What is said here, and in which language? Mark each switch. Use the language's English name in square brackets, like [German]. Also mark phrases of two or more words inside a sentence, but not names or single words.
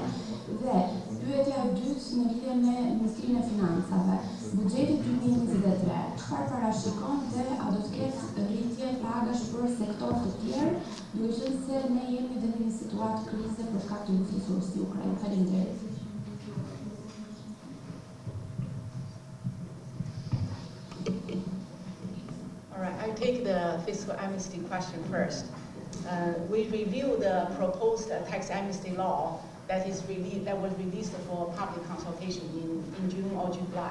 [Albanian] Dhe pyetja e dytë në lidhje me Ministrinë e Financave, buxheti 2023, çfarë parashikon dhe a do të ketë rritje pagash për sektor të tjerë, duke qenë se ne jemi dhe në një situatë krize për shkak të luftes së Ukrainës? Faleminderit. [English] All right, I'll take the fiscal amnesty question first. We review the proposed tax amnesty law that was released for public consultation in June or July.